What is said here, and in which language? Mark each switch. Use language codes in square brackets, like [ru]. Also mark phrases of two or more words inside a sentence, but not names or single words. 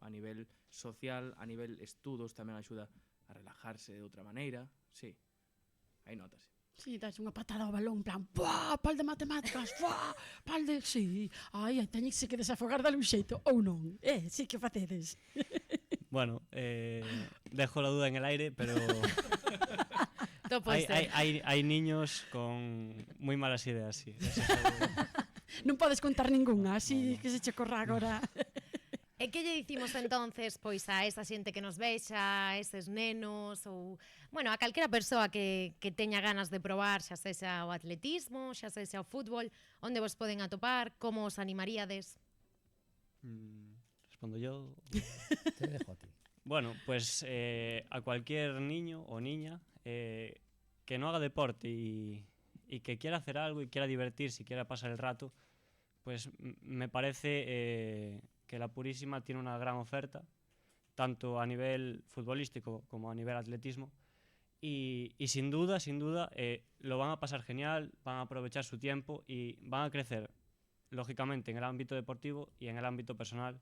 [gl] A nivel social, a nivel estudos, tamén axuda a relajarse de outra maneira, sí, aí notase. Sí, das unha patada ao balón, en plan, ¡buah! Pal de matemáticas, ¡buah! Pal de... Sí, ai, teñense que desafogar dale un xeito, ou non? Sí que facedes. [es] Bueno, dejo la duda en el aire, pero hay niños con muy malas ideas, sí. [gl] Non podes contar ningunha, así que se che corra agora. E que lle dicimos entonces pois a esa xente que nos vexa, a eses nenos ou, bueno, a calquera persoa que teña ganas de probar, xa sexa o atletismo, xa sexa o fútbol, onde vos poden atopar, como os animaríades? [es] Respondo yo. Te dejo a ti. Bueno, pues a cualquier niño o niña que no haga deporte y que quiera hacer algo y quiera divertirse y quiera pasar el rato, pues me parece que la Purísima tiene una gran oferta, tanto a nivel futbolístico como a nivel atletismo, y sin duda, lo van a pasar genial, van a aprovechar su tiempo y van a crecer, lógicamente, en el ámbito deportivo y en el ámbito personal.